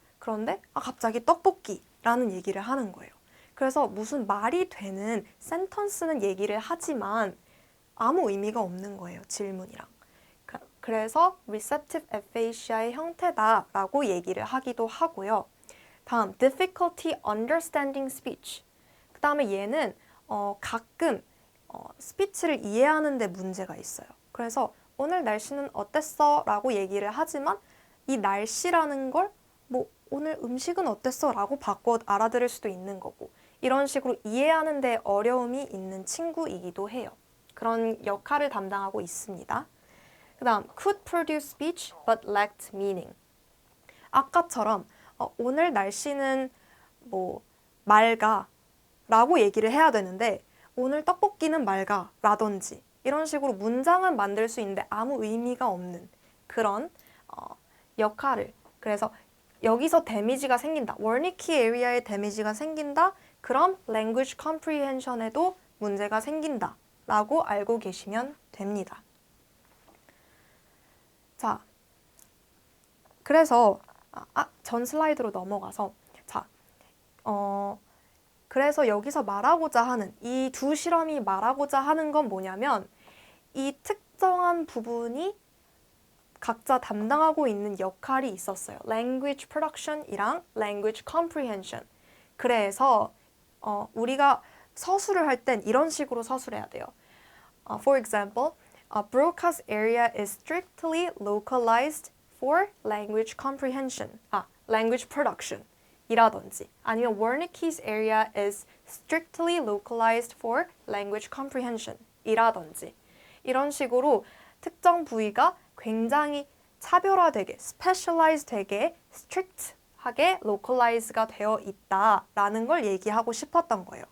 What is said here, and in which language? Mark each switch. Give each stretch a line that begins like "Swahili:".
Korean: 그런데 갑자기 떡볶이라는 얘기를 하는 거예요. 그래서 무슨 말이 되는 센턴스는 얘기를 하지만 아무 의미가 없는 거예요. 질문이랑. 그래서 receptive aphasia의 형태다라고 얘기를 하기도 하고요. 다음,
English: difficulty understanding speech.
Korean: 그 다음에 얘는 가끔 스피치를 이해하는 데 문제가 있어요. 그래서 오늘 날씨는 어땠어? 라고 얘기를 하지만 이 날씨라는 걸 오늘 음식은 어땠어? 라고 바꿔 알아들을 수도 있는 거고 이런 식으로 이해하는 데 어려움이 있는 친구이기도 해요. 그런 역할을 담당하고 있습니다. 그 다음,
English: could produce speech but lacked meaning.
Korean: 아까처럼 오늘 날씨는 맑아 라고 얘기를 해야 되는데 오늘 떡볶이는 맑아 라든지 이런 식으로 문장은 만들 수 있는데 아무 의미가 없는 그런 역할을 그래서 여기서 데미지가 생긴다. 월니키 에리아에 데미지가 생긴다. 그럼 language comprehension에도 문제가 생긴다 라고 알고 계시면 됩니다. 자, 그래서 전 슬라이드로 넘어가서 그래서 여기서 말하고자 하는 이 두 실험이 말하고자 하는 건 뭐냐면 이 특정한 부분이 각자 담당하고 있는 역할이 있었어요. language production이랑 language comprehension. 그래서 우리가 서술을 할 땐 이런 식으로 서술해야 돼요.
English: For example, broadcast area is strictly localized for language comprehension. language production.
Korean: 이라든지 아니면
English: Wernicke's area is strictly localized for language comprehension
Korean: 이라든지 이런 식으로 특정 부위가 굉장히 차별화되게, specialize 되게, strict하게 localize가 되어 있다라는 걸 얘기하고 싶었던 거예요.